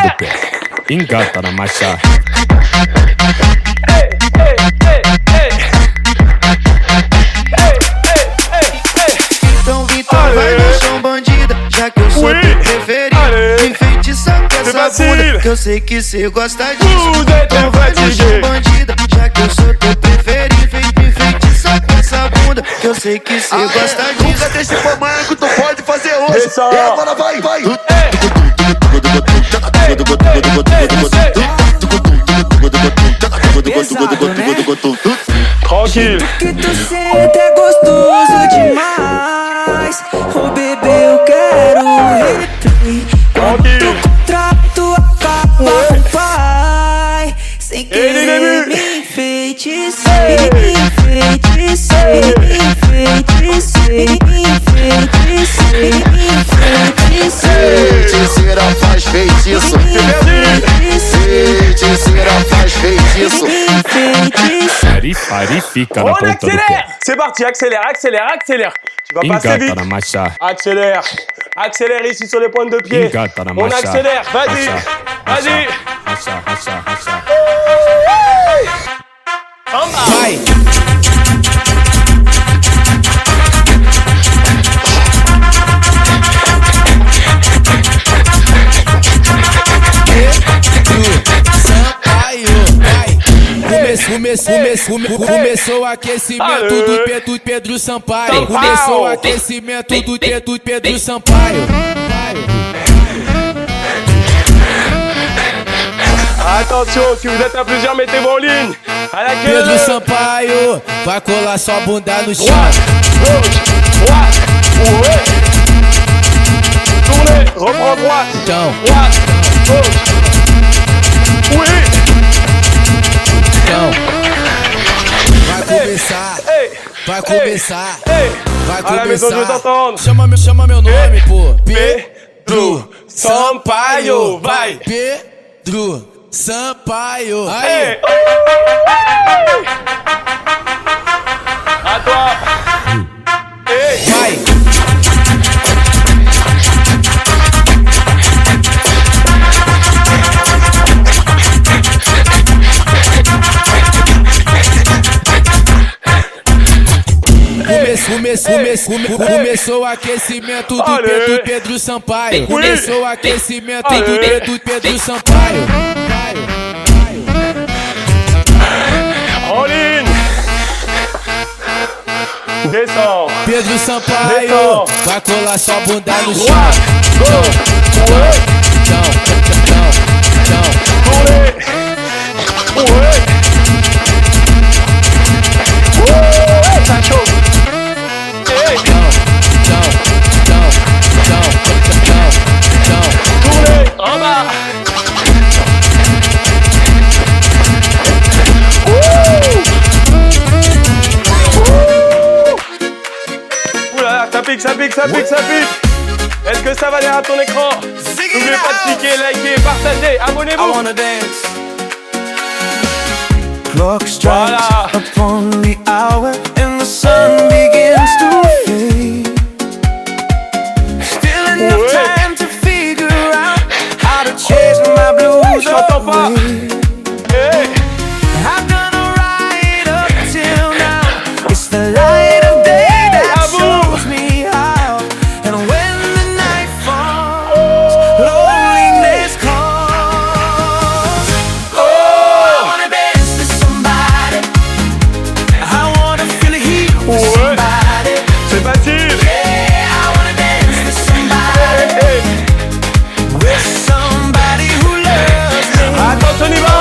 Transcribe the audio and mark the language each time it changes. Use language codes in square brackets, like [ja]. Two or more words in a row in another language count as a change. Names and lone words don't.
[pt] do pé. Engata na marcha. Ei, ei, ei, ei. Ei, ei, ei, ei. Então Vitor vai no chão bandida, já que eu sou [fr] Oui. [pt] teu preferido. [fr] Allez. [pt] Me enfeitiça com [fr] C'est [pt] essa [fr] facile. [pt] bunda, que eu sei que cê gosta disso. [fr] Vous êtes [pt] Então vai no [fr] fatigué. [pt] chão bandida, já que eu sou teu preferido. Me enfeitiça com essa bunda, que eu sei que cê gosta disso. Nunca deixe pra amanhã que tu pode fazer hoje. Desça. E agora vai, vai. [fr] Tranquille. [pt] Que tu sente é gostoso demais. Oh bebê, eu quero replay. [fr] Tranquille. [pt] O contrato acaba com o pai. Sem Ele querer [fr] debut. [pt] me enfeitiçei, enfeitiçei, enfeitiçei, enfeitiçei, enfeitiçei. Feiticeira faz feitiço. Feiticeira faz feitiço. Fari fica na [fr] On [pt] ponta do pé. [fr] accélère. C'est parti, accélère, accélère, accélère. Tu vas passer [pt] Engata [fr] vite. [pt] na marcha. [fr] Accélère. Accélère ici sur les pointes de pied. [pt] Engata na [fr] On [pt] marcha. [fr] accélère. Vas-y. Vas-y. [pt] Racha. Vai. Começou o aquecimento do Pedro Sampaio. Começou o aquecimento do Pedro Sampaio. [fr] Attention, si vous êtes à plusieurs, mettez-vous en ligne. À la [pt] Pedro [fr] queue. [pt] Sampaio vai colar sua bunda no chão. [fr] Gauche, droite, ouais. Tournez, reprends droite. [pt] Então, [fr] Droite, gauche. Oui. [pt] então, vai começar, Hey. vai começar, Hey. vai [fr] À la maison, je veux [pt] começar. [fr] t'entendre. [pt] Chama meu nome, pô. Pedro Sampaio, vai. Pedro Sampaio. Hey. Aí, [fr] À toi. Hey. [pt] vai. Começou o aquecimento do Olha. Pedro Sampaio. Ui. Começou o aquecimento Olha. do Pedro Sampaio. [fr] En ligne. Descends. [pt] Pedro Sampaio [fr] Descends. [pt] vai colar sua bunda no chão. [fr] Droite, gauche, ouais. [pt] Então, [fr] Tournez. Ouais. Ouais, ça chauffe. Hey. Tournez. En bas. Oula, ça pique, ça pique, ça pique, ça pique. Est-ce que ça va aller à ton écran? N'oubliez pas de cliquer, liker, partager, abonnez-vous. [en] Clock strikes [fr] Voilà. [en] upon the hour and the sun begins to fade. Still enough [fr] Ouais. [en] time to figure out how to chase my blues [fr] Je t'entends pas. [en] away. Hey. I've done alright up till now. It's the light of day that [fr] À vous. [en] shows me how. And when the night falls, loneliness calls. I wanna dance with somebody. I wanna feel the heat with [fr] Ouais. [en] somebody. [fr] C'est facile. [en] Yeah, I wanna dance with somebody. Hey, hey. With somebody who loves me. [fr] Attention